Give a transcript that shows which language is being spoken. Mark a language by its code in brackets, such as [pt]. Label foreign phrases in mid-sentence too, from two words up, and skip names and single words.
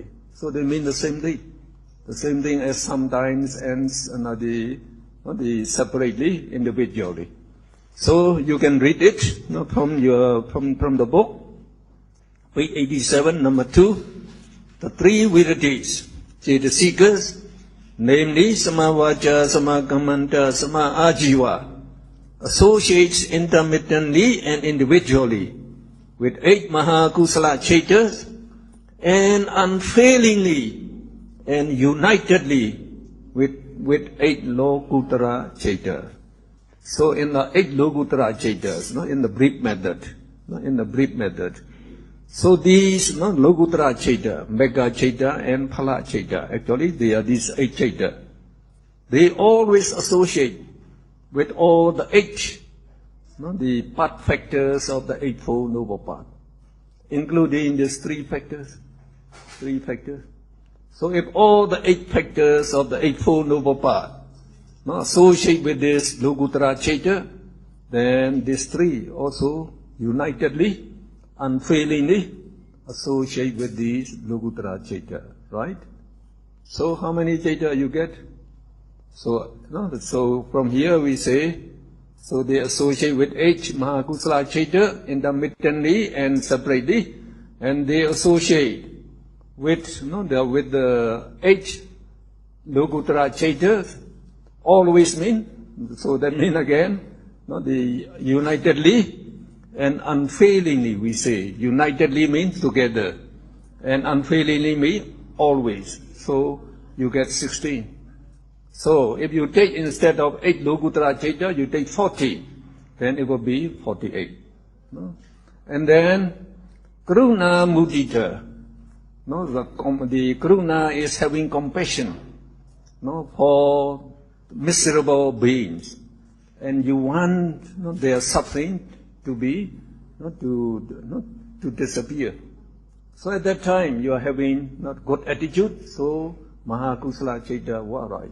[en] So they mean the same thing. The same thing as sometimes and the separately, individually. So you can read it from the book. Page 87, number 2. The three virities, the seekers, namely [pi] samavacha, samakamanta, sama ajiva, [en] associates intermittently and individually with 8 [pi] mahakusala chaitas [en] and unfailingly and unitedly with 8 [pi] lokuttara chaitas. [en] So in the 8 [pi] lokuttara chaitas, [en] in the brief method, so these [pi] lokuttara chaita, mega chaita [en] and [pi] phala chaita, [en] actually they are these 8 chaita. They always associate with all the 8, the path factors of the Eightfold Noble Path, including these 3 factors. So if all the 8 factors of the Eightfold Noble Path associate with this [pi] lokuttara chaita, [en] then these 3 also unitedly, unfailingly associate with these [pi] lokuttara chaita, [en] right? So how many chaita you get? So from here we say, so they associate with 8 [pi] mahakusala chaita [en] intermittently and separately, and they associate with the 8 [pi] lokuttara chaitas [en] always mean, so that mean again, the unitedly and unfailingly we say. Unitedly means together, and unfailingly means always. So you get 16. So if you take instead of 8 [pi] lokuttara chaita, [en] you take 40, then it will be 48. And then [pi] karuna mudita. [en] The karuna is having compassion for miserable beings, and you want their suffering to be to disappear. So at that time you are having not good attitude, so [pi] mahakusala chaita [en] will arise.